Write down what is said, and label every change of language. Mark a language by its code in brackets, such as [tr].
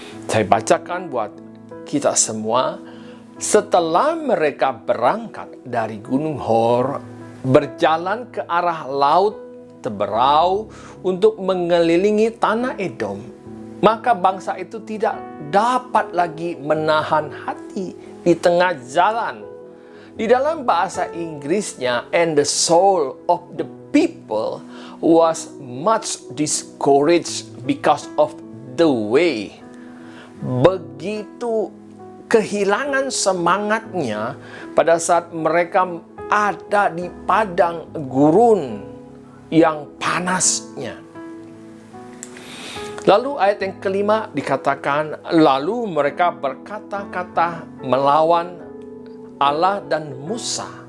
[id] Saya bacakan buat kita semua. Setelah mereka berangkat dari Gunung Hor, berjalan ke arah Laut Teberau untuk mengelilingi tanah Edom, maka bangsa itu tidak dapat lagi menahan hati di tengah jalan. Di dalam bahasa Inggrisnya, [en] and the soul of the people was much discouraged because of the way. [id] Begitu kehilangan semangatnya pada saat mereka ada di padang gurun yang panasnya. Lalu ayat yang kelima dikatakan, lalu mereka berkata-kata melawan Allah dan Musa.